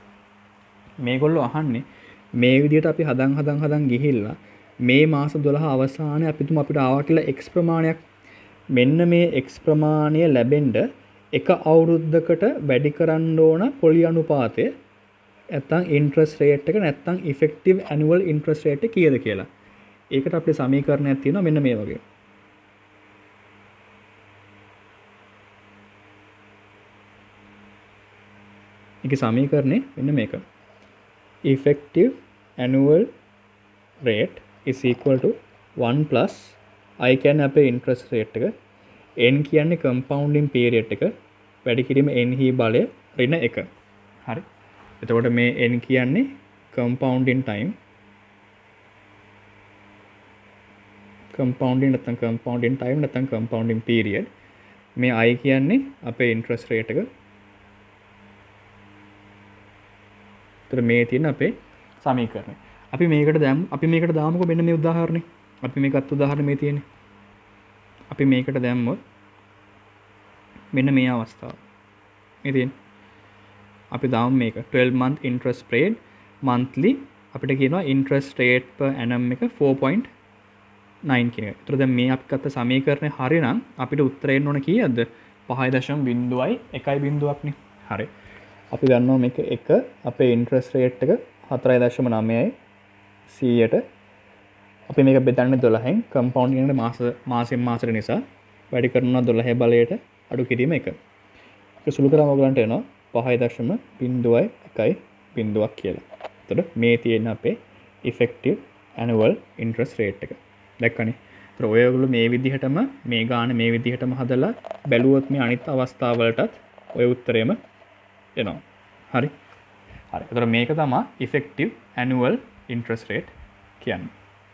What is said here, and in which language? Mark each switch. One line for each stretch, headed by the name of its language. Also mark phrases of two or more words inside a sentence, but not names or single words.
Sinhala: මේගොල්ලෝ අහන්නේ මේ විදිහට අපි හදන් ගිහිල්ලා මේ මාස 12 අවසානයේ අපි තුමු අපිට ආවා කියලා x ප්‍රමාණයක්. මෙන්න මේ x ප්‍රමාණය ලැබෙන්න එක අවුරුද්දකට වැඩි කරන්න ඕන පොලි අනුපාතය නැත්තම්
English: interest rate
Sinhala: එක නැත්තම්
English: effective annual interest rate
Sinhala: එක කීයද කියලා. ඒකට අපේ සමීකරණයක් තියෙනවා මෙන්න මේ වගේ. ඒකේ සමීකරණේ මෙන්න මේක.
English: Effective annual rate is equal to 1 plus I
Sinhala: කියන්නේ අපේ
English: interest rate එක, n කියන්නේ compounding period
Sinhala: එක, වැඩි කිරීම
English: n
Sinhala: හි බලය ඍණ 1. හරි. එතකොට මේ n කියන්නේ
English: compounding time, compounding
Sinhala: නැත්නම්
English: compounding period.
Sinhala: මේ I කියන්නේ අපේ
English: interest rate
Sinhala: එක. එතකොට මේ තියෙන අපේ සමීකරණය. අපි මේකට දාමුකෝ මෙන්න මේ උදාහරණේ. අපි මේකත් උදාහරණ මේ තියෙන්නේ. අපි මේකට දැම්මොත් මෙන්න මේ අවස්ථාව. මේ තියෙන්නේ. අපි දාමු මේක
English: 12 month interest paid monthly.
Sinhala: අපිට කියනවා
English: interest rate per annum
Sinhala: එක 4.9 කියන එක. ඒතර දැන් මේ අපි ගත්ත සමීකරණය හරිනම් අපිට උත්තරය එන්න ඕන කීයද? 5.1නේ. හරි. අපි ගන්නවා මේක 1 අපේ
English: interest rate
Sinhala: එක 4.9යි 100ට. අපි මේක බෙදන්නේ 12න්. compounding එක මාසෙන් මාසෙට නිසා වැඩි කරනවා 12 බලයට අඩු කිරීම 1. ඒක සුළු කරාම ඔයගලන්ට එනවා 5.01යි බිඳුවක් කියලා. එතකොට මේ තියෙන අපේ
English: effective annual interest rate
Sinhala: එක. දැක්කනේ. ඒතර ඔයගොල්ලෝ මේ විදිහටම මේ ගාන මේ විදිහටම හදලා බැලුවොත් මේ අනිත් අවස්ථාවලටත් ඔය උත්තරේම එනවා. හරි. හරි. ඒතර මේක තමයි
English: effective annual interest rate
Sinhala: කියන්නේ.